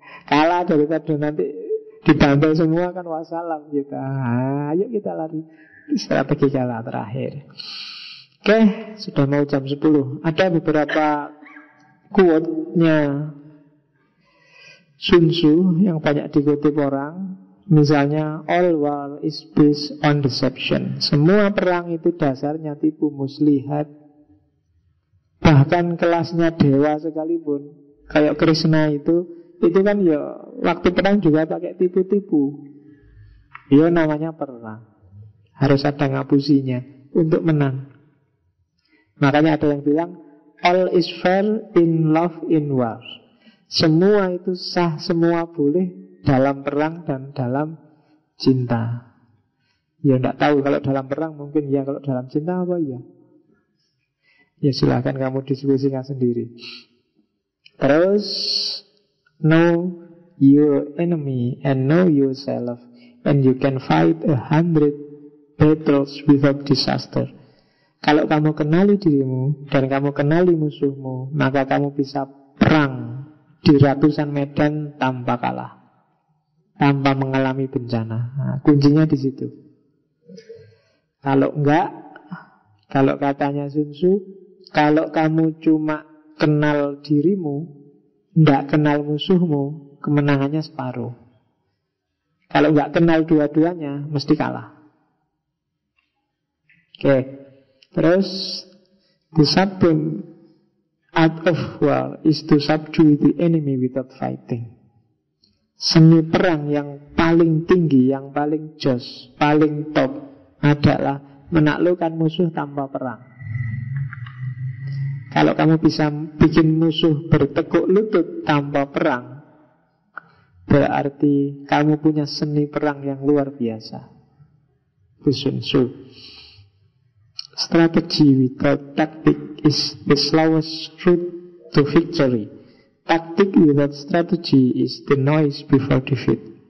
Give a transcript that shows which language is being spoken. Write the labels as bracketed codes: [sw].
[id] Kalah daripada nanti dibantai semua kan wassalam kita. Ayo kita lari. Strategi kalah terakhir. Oke, sudah mau jam 10. Ada beberapa quote-nya Sun Tzu yang banyak dikutip orang. Misalnya, [en] all war is based on deception. [id] Semua perang itu dasarnya tipu muslihat. Bahkan kelasnya dewa sekalipun, kayak Krishna itu kan ya waktu perang juga pakai tipu-tipu. Ya namanya perang, harus ada ngapusinya untuk menang. Makanya ada yang bilang [en] all is fair in love in war. [id] Semua itu sah, semua boleh dalam perang dan dalam cinta. Ya enggak tahu kalau dalam perang mungkin ya, kalau dalam cinta apa ya? Ya silahkan kamu diskusikan sendiri. Terus [en] know your enemy and know yourself, and you can fight 100 battles without disaster. [id] Kalau kamu kenali dirimu dan kamu kenali musuhmu, maka kamu bisa perang di ratusan medan tanpa kalah, tanpa mengalami bencana. Nah, kuncinya di situ. Kalau enggak, kalau katanya Sun Tzu, kalau kamu cuma kenal dirimu, tidak kenal musuhmu, kemenangannya separuh. Kalau nggak kenal dua-duanya, mesti kalah. Oke. Terus [en] the supreme art of war is to subdue the enemy without fighting. [id] Seni perang yang paling tinggi, yang paling jos, paling top adalah menaklukkan musuh tanpa perang. Kalau kamu bisa bikin musuh bertekuk lutut tanpa perang, berarti kamu punya seni perang yang luar biasa. [en] to Sun Tzu. Strategy without tactic is the slowest route to victory. Tactic without strategy is the noise before defeat.